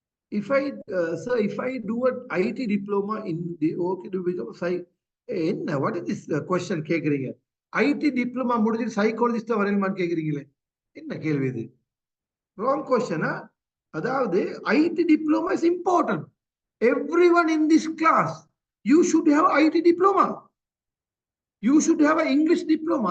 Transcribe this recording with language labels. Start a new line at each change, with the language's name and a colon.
English: If I do an IT diploma in the to become what is this question
Tamil: கேக்குறீங்க? IT diploma முடிஞ்சு psychologist வரணுமான்னு கேக்குறீங்களே, என்ன கேள்வி இது?
English: Wrong question. அதாவது IT diploma is important. Everyone in this class, you should have IT diploma. You should have an English diploma.